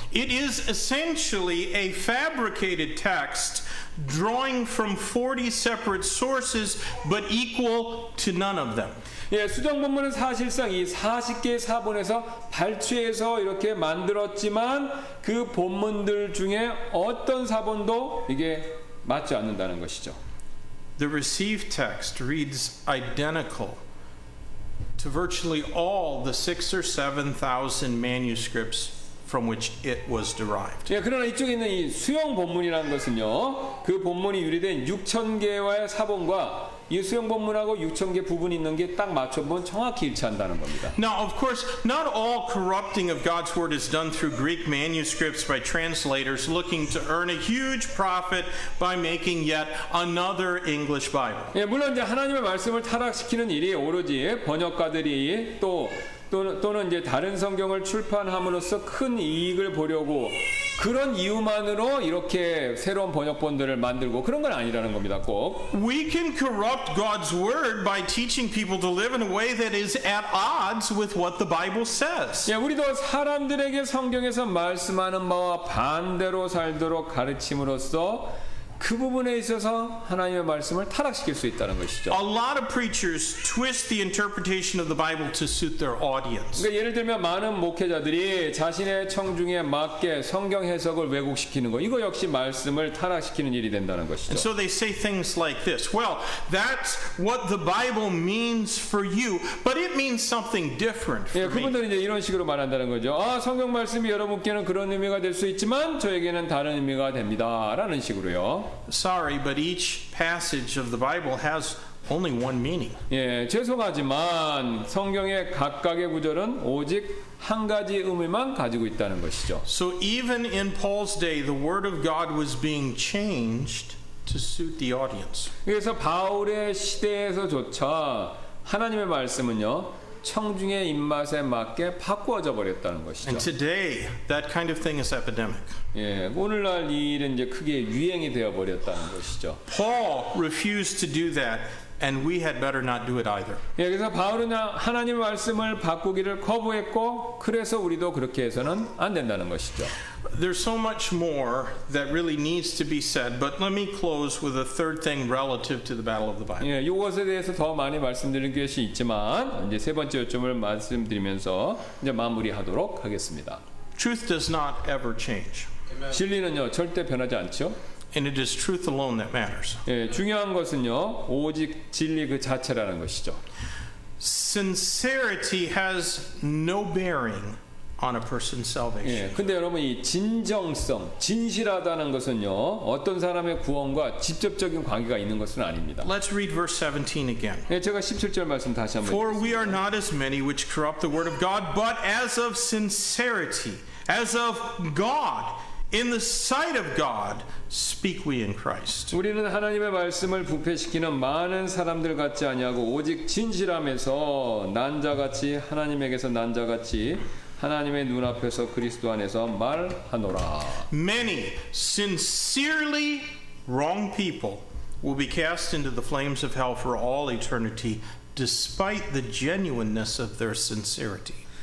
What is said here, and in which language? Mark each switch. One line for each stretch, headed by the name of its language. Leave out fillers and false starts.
English: It is essentially a fabricated text drawing from 40 separate sources but equal to none of them.
Korean: 예, 수정 본문은 사실상 이 40개의 사본에서 발췌해서 이렇게 만들었지만 그 본문들 중에 어떤 사본도 이게 맞지 않는다는 것이죠.
English: The received text reads identical to virtually all the 6,000 or 7,000 manuscripts from which it was derived.
Korean: 예, 그러나 이쪽에 있는 이 수용 본문이라는 것은요, 그 본문이 유래된 6,000개와의 사본과 이 수용 본문하고 6,000개 부분이 있는 게 딱 맞춰보면 정확히 일치한다는 겁니다.
English: Now, of course, not all corrupting of God's word is done through Greek manuscripts by translators looking to earn a huge profit by making yet another English Bible.
Korean: 예, 물론 이제 하나님의 말씀을 타락시키는 일이 오로지 번역가들이 또는 이제 다른 성경을 출판함으로써 큰 이익을 보려고 그런 이유만으로 이렇게 새로운 번역본들을 만들고 그런 건 아니라는 겁니다. 꼭.
English: We can corrupt God's word by teaching people to live in a way that is at odds with what the Bible says.
Korean: 예, 우리도 사람들에게 성경에서 말씀하는 바와 반대로 살도록 가르침으로써 그 부분에 있어서 하나님의 말씀을 타락시킬 수 있다는 것이죠.
English: A lot of preachers twist the interpretation of the Bible to suit their audience.
Korean: 그러니까 예를 들면 많은 목회자들이 자신의 청중에 맞게 성경 해석을 왜곡시키는 거 이거 역시 말씀을 타락시키는 일이 된다는 것이죠.
English: And so they say things like this. Well, that's what the Bible means for you, but it means something different
Korean: 예,
English: for me.
Korean: 그분들은 이제 이런 식으로 말한다는 거죠. 아, 성경 말씀이 여러분께는 그런 의미가 될 수 있지만 저에게는 다른 의미가 됩니다라는 식으로요.
English: Sorry, but each passage of the Bible has only one meaning.
Korean: 예, 죄송하지만 성경의 각각의 구절은 오직 한 가지 의미만 가지고 있다는 것이죠.
English: So even in Paul's day, the word of God was being changed to suit the audience.
Korean: 그래서 바울의 시대에서조차 하나님의 말씀은요 청중의 입맛에 맞게 바꾸어져 버렸다는 것이죠.
English: And today, that kind of thing is epidemic.
Korean: 예, 오늘날 이 일은 이제 크게 유행이 되어 버렸다는 것이죠.
English: Paul refused to do that, and we had better not do it either.
Korean: 예, 그래서 바울은 하나님의 말씀을 바꾸기를 거부했고, 그래서 우리도 그렇게 해서는 안 된다는 것이죠.
English: There's so much more that really needs to be said, but let me close with a third thing relative to the battle of the Bible.
Korean: 예, 이것에 대해서 더 많이 말씀드릴 것이 있지만 이제 세 번째 요점을 말씀드리면서 이제 마무리하도록 하겠습니다.
English: Truth does not ever change,
Korean: 진리는요 절대 변하지 않죠.
English: and it is truth alone that matters.
Korean: 예, 중요한 것은요 오직 진리 그 자체라는 것이죠.
English: Sincerity has no bearing on a person's salvation.
Korean: 예, 근데 여러분 이 진정성, 진실하다는 것은요 어떤 사람의 구원과 직접적인 관계가 있는 것은 아닙니다.
English: Let's read verse 17 again.
Korean: 예, 제가 17절 말씀 다시 한번
English: For we are not as many which corrupt the word of God, but as of sincerity, as of God, in the sight of God, speak we in Christ.
Korean: 우리는 하나님의 말씀을 부패시키는 많은 사람들 같지 아니하고 오직 진실함에서 난자같이 하나님에게서 난자같이 하나님의 눈앞에서 그리스도 안에서 말하노라.
English: Many sincerely wrong people will be cast into the flames of hell for all eternity, despite the genuineness of their sincerity.